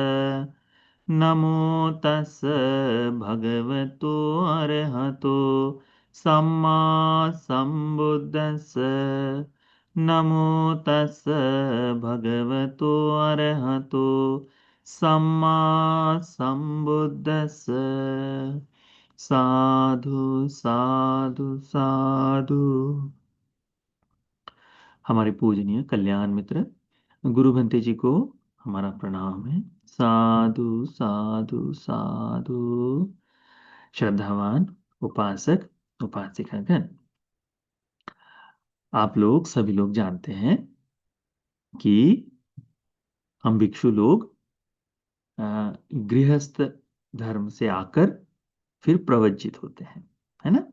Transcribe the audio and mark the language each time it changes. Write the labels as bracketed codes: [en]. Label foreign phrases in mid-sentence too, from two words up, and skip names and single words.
[pi] नमो तस् भगवतो अरहतो सम्मा सम्बुद्धस्स। नमो तस् भगवतो अरहतो सम्मा संबुद्धस्स। साधु साधु साधु। [hi] हमारे पूजनीय कल्याण मित्र गुरु भंते जी को हमारा प्रणाम है। [pi] साधु साधु साधु। [hi] श्रद्धावान उपासक उपासिकागण, आप लोग सभी लोग जानते हैं कि हम भिक्षु लोग गृहस्थ धर्म से आकर फिर प्रवज्जित होते हैं, है ना।